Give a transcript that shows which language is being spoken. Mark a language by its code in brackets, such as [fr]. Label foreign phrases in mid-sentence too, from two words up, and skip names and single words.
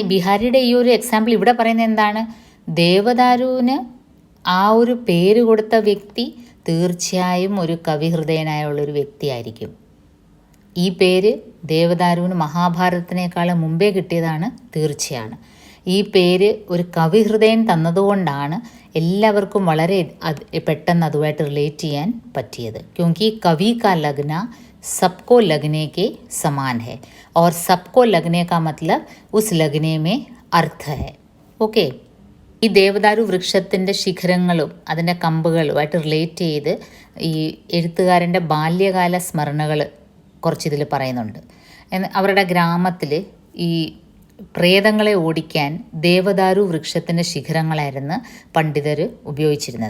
[ml] ബിഹാരിയുടെ ഈ ഒരു എക്സാമ്പിൾ ഇവിടെ പറയുന്നത് എന്താണ്? ദേവദാരുവിന് ആ ഒരു പേര് കൊടുത്ത വ്യക്തി തീർച്ചയായും ഒരു കവിഹൃദയനായുള്ളൊരു വ്യക്തിയായിരിക്കും. ഈ പേര് ദേവദാരുവിന് മഹാഭാരതത്തിനേക്കാളും മുമ്പേ കിട്ടിയതാണ്, തീർച്ചയാണ്. ഈ പേര് ഒരു കവിഹൃദയൻ തന്നതുകൊണ്ടാണ് എല്ലാവർക്കും വളരെ പെട്ടെന്ന് അതുമായിട്ട് റിലേറ്റ് ചെയ്യാൻ പറ്റിയത്. [hi] क्योंकि कवि का लग्न सबको लगने के समान है और सबको लगने का मतलब उस लगने में अर्थ है. [ml] ഓക്കെ, ഈ ദേവദാരു വൃക്ഷത്തിൻ്റെ ശിഖരങ്ങളും അതിൻ്റെ കമ്പുകളുമായിട്ട് റിലേറ്റ് ചെയ്ത് ഈ എഴുത്തുകാരൻ്റെ ബാല്യകാല സ്മരണകൾ കുറച്ചിതിൽ പറയുന്നുണ്ട്. അവരുടെ ഗ്രാമത്തിൽ ഈ പ്രേതങ്ങളെ ഓടിക്കാൻ ദേവദാരു വൃക്ഷത്തിൻ്റെ ശിഖരങ്ങളായിരുന്നു പണ്ഡിതർ ഉപയോഗിച്ചിരുന്നത്.